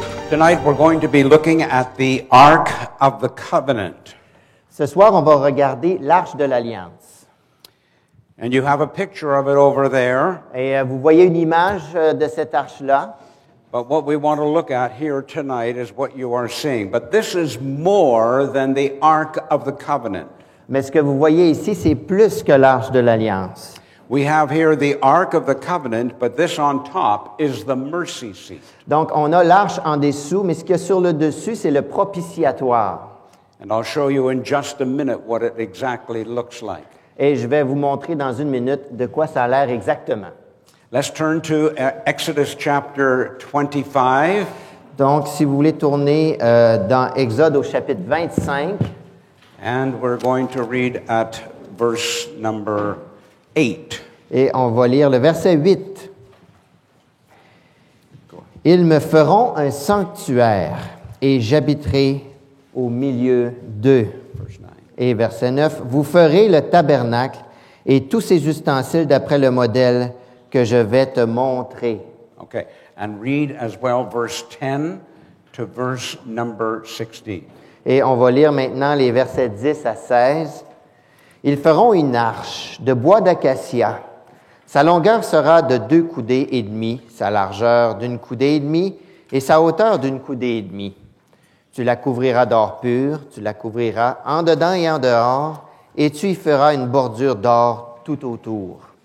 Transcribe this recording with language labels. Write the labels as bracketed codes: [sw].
[en] Tonight we're going to be looking at the Ark of the Covenant. [fr] Ce soir, on va regarder l'Arche de l'Alliance. [en] And you have a picture of it over there. [fr] Et vous voyez une image de cette arche-là. [en] But what we want to look at here tonight is what you are seeing. But this is more than the Ark of the Covenant. [fr] Mais ce que vous voyez ici, c'est plus que l'Arche de l'Alliance. [en] We have here the Ark of the Covenant, but this on top is the mercy seat. [fr] Donc, on a l'Arche en dessous, mais ce qu'il y a sur le dessus, c'est le propitiatoire. [en] And I'll show you in just a minute what it exactly looks like. [fr] Et je vais vous montrer dans une minute de quoi ça a l'air exactement. [en] Let's turn to Exodus chapter 25. [fr] Donc, si vous voulez tourner dans Exode au chapitre 25. [en] And we're going to read at verse number 8. [fr] Et on va lire le verset 8. Ils me feront un sanctuaire et j'habiterai au milieu d'eux. Et verset 9. Vous ferez le tabernacle et tous ses ustensiles d'après le modèle que je vais te montrer. [en] Okay. And read as well verse 10 to verse number 16. [fr] Et on va lire maintenant les versets 10 à 16. Ils feront une arche de bois d'acacia. Sa longueur sera de 2 coudées et demie, sa largeur d'une coudée et demie et sa hauteur d'une coudée et demie. Tu la couvriras d'or pur, tu la couvriras en dedans et en dehors, et tu y feras une bordure d'or tout autour.